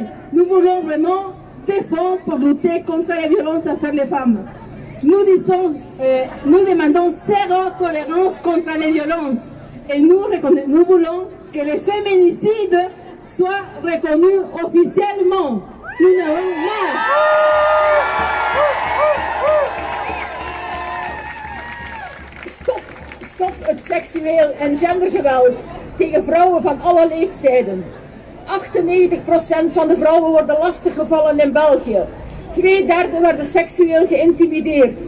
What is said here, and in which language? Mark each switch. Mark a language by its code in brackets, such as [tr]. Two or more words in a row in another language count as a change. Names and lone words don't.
[fr] Nous voulons vraiment des fonds pour lutter contre la violence envers les femmes. Nous demandons zéro tolérance contre les violences. Et nous voulons que les féminicides soient reconnus officiellement. Nous n'avons marre. [nl] Stop het seksueel en gendergeweld tegen vrouwen van alle leeftijden. 98% van de vrouwen worden lastiggevallen in België. 2/3 werden seksueel geïntimideerd.